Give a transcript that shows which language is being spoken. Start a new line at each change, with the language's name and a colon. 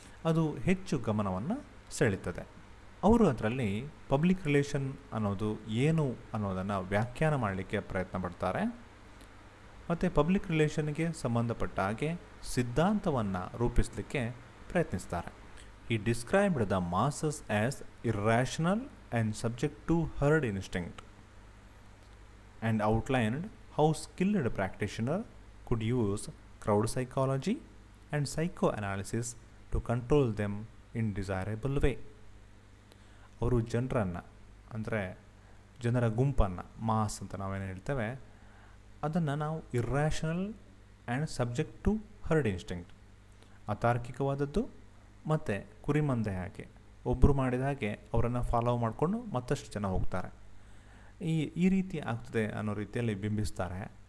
Kannada: ಅದು ಹೆಚ್ಚು ಗಮನವನ್ನು ಸೆಳೀತದೆ. ಅವರು ಅದರಲ್ಲಿ ಪಬ್ಲಿಕ್ ರಿಲೇಷನ್ ಅನ್ನೋದು ಏನು ಅನ್ನೋದನ್ನು ವ್ಯಾಖ್ಯಾನ ಮಾಡಲಿಕ್ಕೆ ಪ್ರಯತ್ನ ಪಡ್ತಾರೆ ಮತ್ತು ಪಬ್ಲಿಕ್ ರಿಲೇಷನ್ಗೆ ಸಂಬಂಧಪಟ್ಟ ಹಾಗೆ ಸಿದ್ಧಾಂತವನ್ನು ರೂಪಿಸಲಿಕ್ಕೆ ಪ್ರಯತ್ನಿಸ್ತಾರೆ.
English: ಈ described the masses as irrational and subject to heard instinct and outlined how skilled practitioner could use crowd psychology and psychoanalysis to control them in desirable way.
Kannada: ಅವರು ಜನರನ್ನು, ಅಂದರೆ ಜನರ ಗುಂಪನ್ನು, ಮಾಸ್ ಅಂತ ನಾವೇನು ಹೇಳ್ತೇವೆ, ಅದನ್ನು ನಾವು
English: irrational and subject to herd instinct,
Kannada: ಅತಾರ್ಕಿಕವಾದದ್ದು ಮತ್ತು ಕುರಿಮಂದೆ ಹಾಗೆ ಒಬ್ಬರು ಮಾಡಿದ ಹಾಗೆ ಅವರನ್ನು ಫಾಲೋ ಮಾಡಿಕೊಂಡು ಮತ್ತಷ್ಟು ಜನ ಹೋಗ್ತಾರೆ, ಈ ರೀತಿ ಆಗ್ತದೆ ಅನ್ನೋ ರೀತಿಯಲ್ಲಿ ಬಿಂಬಿಸ್ತಾರೆ.